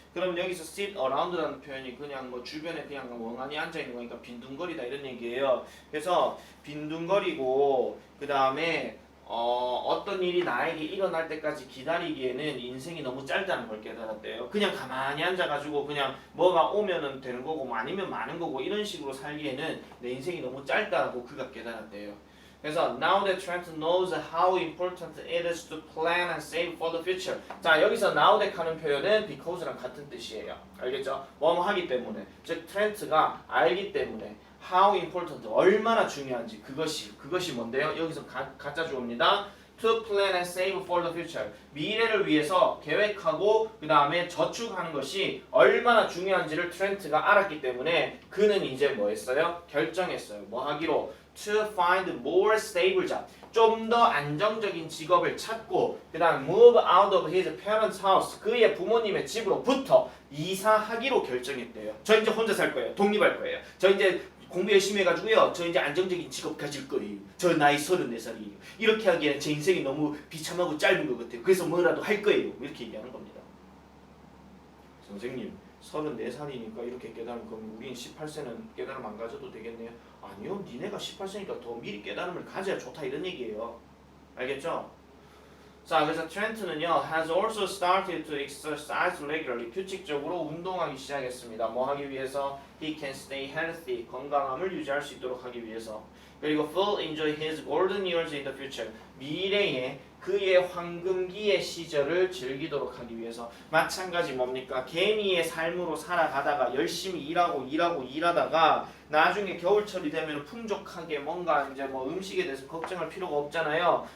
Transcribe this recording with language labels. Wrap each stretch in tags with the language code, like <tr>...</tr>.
<ko>그럼 여기서 sit around라는 표현이 그냥 뭐 주변에 그냥 멍하니 앉아있는 거니까 빈둥거리다 이런 얘기예요. 그래서 빈둥거리고 그 다음에 어떤 일이 나에게 일어날 때까지 기다리기에는 인생이 너무 짧다는 걸 깨달았대요. 그냥 가만히 앉아가지고 그냥 뭐가 오면은 되는 거고 뭐 아니면 많은 거고 이런 식으로 살기에는 내 인생이 너무 짧다고 그가 깨달았대요.</ko> <en>그래서 now that Trent knows how important it is to plan and save for the future.</en> <ko>자 여기서 now that 하는 표현은 because랑 같은 뜻이에요. 알겠죠? 뭐뭐 하기 때문에 즉 트렌트가 알기 때문에</ko> <en>how important</en> <ko>얼마나 중요한지 그것이 뭔데요? 여기서 가짜 주어입니다.</ko> <en>To plan and save for the future.</en> <ko>미래를 위해서 계획하고 그 다음에 저축하는 것이 얼마나 중요한지를 트렌트가 알았기 때문에 그는 이제 뭐 했어요? 결정했어요. 뭐 하기로?</ko> <en>To find more stable job.</en> <ko>좀 더 안정적인 직업을 찾고 그 다음</ko> <en>move out of his parents' house.</en> <ko>그의 부모님의 집으로부터 이사하기로 결정했대요. 저 이제 혼자 살 거예요. 독립할 거예요. 저 이제 공부 열심히 해가지고요. 저 이제 안정적인 직업 가질 거예요. 저 나이 34살이에요. 이렇게 하기에는 제 인생이 너무 비참하고 짧은 것 같아요. 그래서 뭐라도 할 거예요. 이렇게 얘기하는 겁니다. 선생님 34살이니까 이렇게 깨달으면 그럼 우린 18세는 깨달음 안 가져도 되겠네요. 아니요. 니네가 18세니까 더 미리 깨달음을 가져야 좋다 이런 얘기예요. 알겠죠? 자 그래서 트렌트는요</ko> <en>has also started to exercise regularly.</en> <ko>규칙적으로 운동하기 시작했습니다. 뭐 하기 위해서?</ko> <en>He can stay healthy.</en> <ko>건강함을 유지할 수 있도록 하기 위해서.</ko> <en>그리고 full enjoy his golden years in the future.</en> <ko>미래에 그의 황금기의 시절을 즐기도록 하기 위해서. 마찬가지 뭡니까? 개미의 삶으로 살아가다가 열심히 일하다가 나중에 겨울철이 되면 풍족하게 뭔가 이제 뭐 음식에 대해서 걱정할 필요가 없잖아요.</ko>